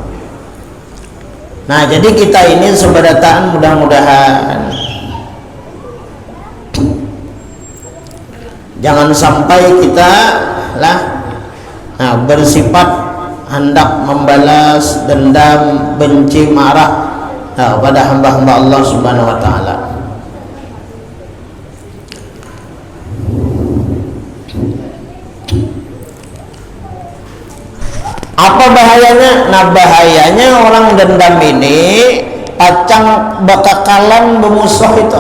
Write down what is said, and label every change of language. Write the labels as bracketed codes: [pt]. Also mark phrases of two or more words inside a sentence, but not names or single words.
[id] Nah, jadi kita ini sebadataan mudah-mudahan jangan sampai kita bersifat hendak membalas dendam, benci, marah pada hamba-hamba Allah [ar] سبحانه وتعالى. [id] Apa bahayanya? Nah, bahayanya orang dendam ini [bjn] pacang bakakalan [id] bermusuh itu.